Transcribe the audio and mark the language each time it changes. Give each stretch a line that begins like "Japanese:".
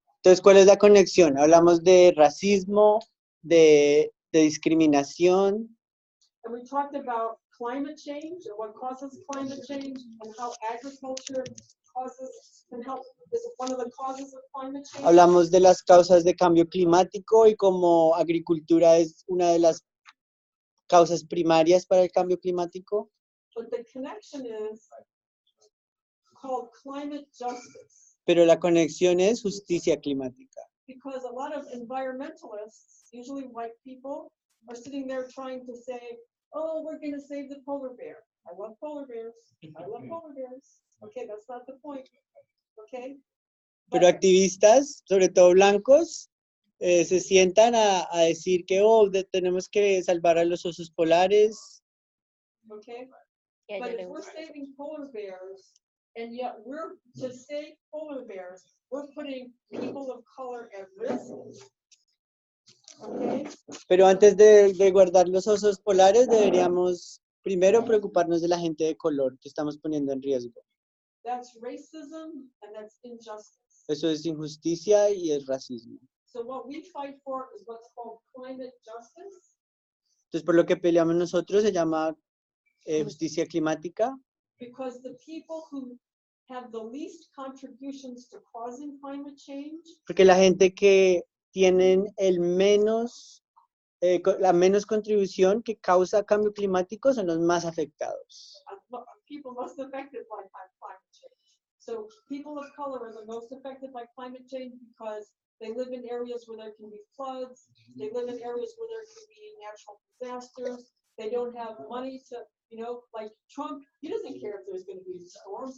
Spanish: Entonces, ¿cuál es la conexión? Hablamos de racismo, de discriminación.
English: And we talked about climate change and what causes climate change and how agriculture can help, is one of the causes of climate change.
Spanish: Hablamos de las causas de cambio climático y cómo agricultura es una de las causas primarias para el cambio climático.
English: But the connection is called climate justice.
Spanish: Pero la conexión es justicia climática.
English: Because a lot of environmentalists, usually white people, are sitting there trying to say, oh, we're going to save the polar bear. I love polar bears. I love polar bears. Okay, that's not the point. Okay?
Spanish: Pero activistas, sobre todo blancos, se sientan a decir que tenemos que salvar a los osos polares.
English: Okay? But if we're saving polar bears, and yet we're to save polar bears, we're putting people of color at risk. Okay?
Spanish: Pero antes de guardar los osos polares, deberíamos primero preocuparnos de la gente de color que estamos poniendo en riesgo.
English: That's racism and that's injustice.
Spanish: Eso es injusticia y es racismo.
English: So what we fight for is what's called climate justice.
Spanish: Entonces, por lo que peleamos nosotros se llama justicia climática.
English: Because the people who have the least contributions to causing climate change
Spanish: Porque la gente que tienen la menos contribución que causa cambio climático son los más afectados.
English: people most affected by climate change. So people of color are the most affected by climate change because they live in areas where there can be floods. They live in areas where there can be natural disasters. They don't have money to, like Trump, he doesn't care if there's going to be storms.